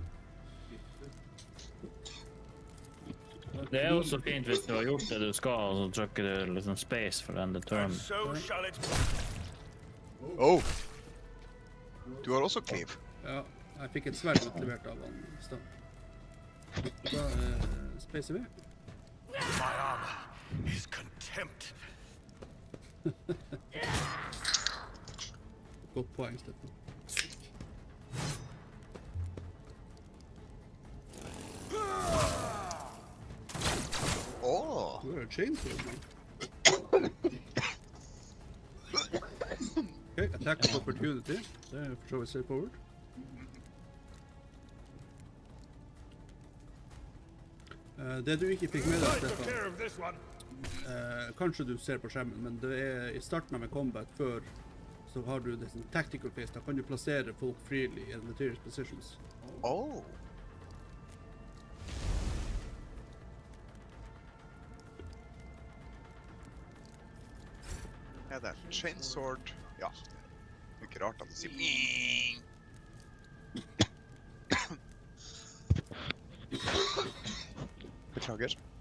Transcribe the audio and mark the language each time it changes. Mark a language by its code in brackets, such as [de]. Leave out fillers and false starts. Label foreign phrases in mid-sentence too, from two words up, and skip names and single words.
[no] Det er også fint hvis du har gjort det du skal, og så trykker du liksom space for den turn. Oh! Du har også kniv. Ja, jeg fikk et sverd utlevert av han i stedet. Da spacer vi. [en] My armor is contempt. [no] Godt poeng, Steffen. Åh! Du har et chainsaw, man. [en] Okay, attack of opportunity. [no] Det er for så vidt straightforward. Det du ikke fikk med deg, [en] I took Stefan, care of this one. [no] kanskje du ser på skjermen, men det I starten av en combat før, så har du det sånn [en] tactical phase, [no] da kan du plassere folk [en] freely in material positions. [no] Oh. Det chainsword. Ja. Det ikke rart at det sier ming. Beklager.